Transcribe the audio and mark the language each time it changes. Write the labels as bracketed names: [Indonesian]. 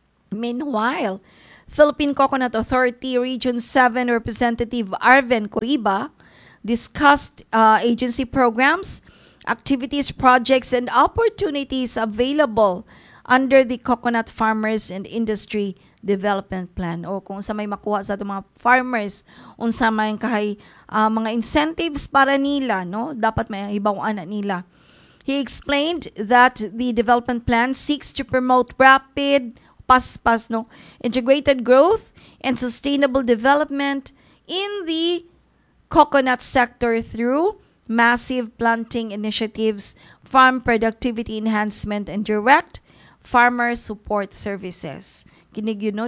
[English] Meanwhile, Philippine Coconut Authority Region 7 Representative Arvin Curiba discussed agency programs, activities, projects, and opportunities available under the Coconut Farmers and Industry Development Plan. [Cebuano] O kung sa may makuha sa itong mga farmers, unsa may kahay mga incentives para nila, no? Dapat may ibawaan nila. [English] He explained that the development plan seeks to promote rapid, [Cebuano] paspas, no? [English] Integrated growth and sustainable development in the coconut sector through massive planting initiatives, farm productivity enhancement, and direct farmer support services. [Cebuano] Kinig yun, no?